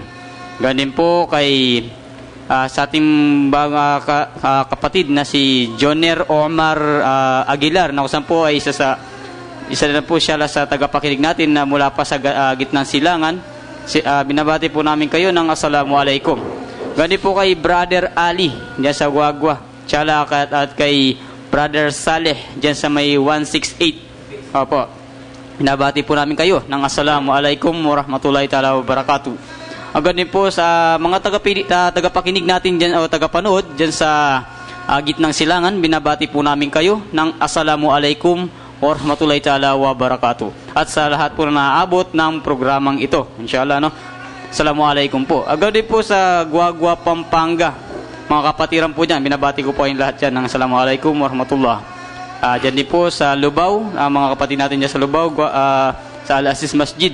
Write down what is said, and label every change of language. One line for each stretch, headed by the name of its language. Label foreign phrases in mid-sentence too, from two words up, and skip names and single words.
Filipino: Ganun po kay sa ating kapatid na si Joner Omar Aguilar, na kusan po ay isa na po siya sa tagapakinig natin na mula pa sa gitnang silangan. Binabati po namin kayo ng assalamualaikum. Ganun po kay Brother Ali dyan sa Guagua, Chalakat, at kay Brother Saleh dyan sa may 168. Opo. Binabati po namin kayo ng
Arabic: السلام عليكم ورحمة الله تعالى وبركاته.
Filipino: Ganun po sa mga tagapakinig natin dyan o tagapanood dyan sa gitnang silangan, binabati po namin kayo ng
Arabic: السلام عليكم ورحمة الله تعالى وبركاته.
Filipino: At sa lahat po na naaabot ng programang ito, inshallah, no? Assalamualaikum po. Agad din po sa Guagua, Pampanga, mga kapatiran po dyan, binabati ko po yung lahat dyan ng
Arabic: السلام عليكم ورحمة الله.
Filipino: Dyan din po sa Lubao, mga kapatid natin dyan sa Lubao, sa Al-Aziz Masjid.